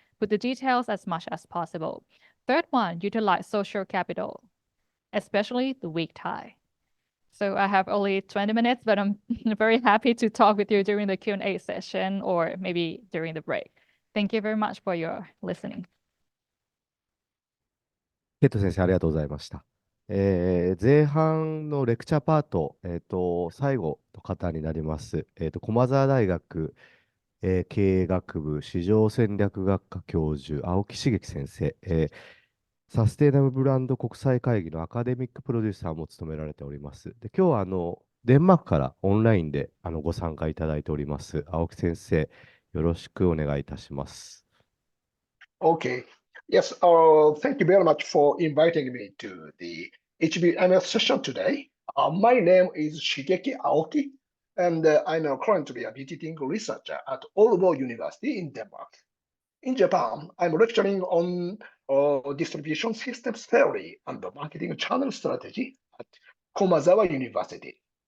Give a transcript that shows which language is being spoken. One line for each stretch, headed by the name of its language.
English: Put the details as much as possible. Third one, utilize social capital, especially the weak tie. So I have only 20 minutes, but I'm very happy to talk with you during the Q&A session or maybe during the break. Thank you very much for your listening.
Japanese: ケイト先生、ありがとうございました。前半のレクチャーパート、最後の方になります。駒澤大学、経営学部市場戦略学科教授、青木茂樹先生、サステイナブルブランド国際会議のアカデミックプロデューサーも務められております。で、今日はデンマークからオンラインでご参加いただいております。青木先生、よろしくお願いいたします。
English: Okay. Yes, thank you very much for inviting me to the HBMS session today. My name is Shigeki Aoki, and I'm currently a visiting researcher at Aalborg University in Denmark. In Japan, I'm lecturing on distribution systems theory and marketing channel strategy at Komazawa University.